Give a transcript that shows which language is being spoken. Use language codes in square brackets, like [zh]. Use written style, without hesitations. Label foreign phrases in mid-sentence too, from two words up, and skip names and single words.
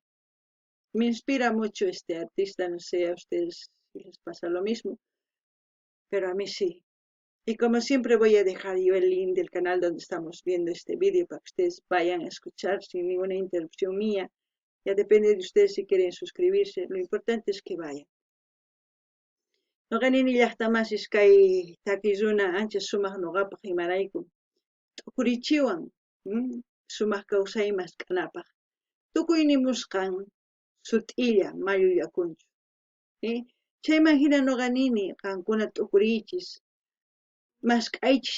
[es] Me inspira mucho este artista, no sé a ustedes si les pasa lo mismo, pero a mí sí. Y como siempre voy a dejar yo el link del canal donde estamos viendo este vídeo para que ustedes vayan a escuchar sin ninguna interrupción mía. Ya depende de ustedes si quieren suscribirse, lo importante es que vayan. [qu] Noqanini llaqtamasis kay takiruna ancha sumaq nuqapaq imarayku t'ukurichiwan sumaq kawsay maskanapaq tukuy nimusqan sut'illa mayu yakunchu chayman hina nuqanini qankuna t'ukurichis mask'aychis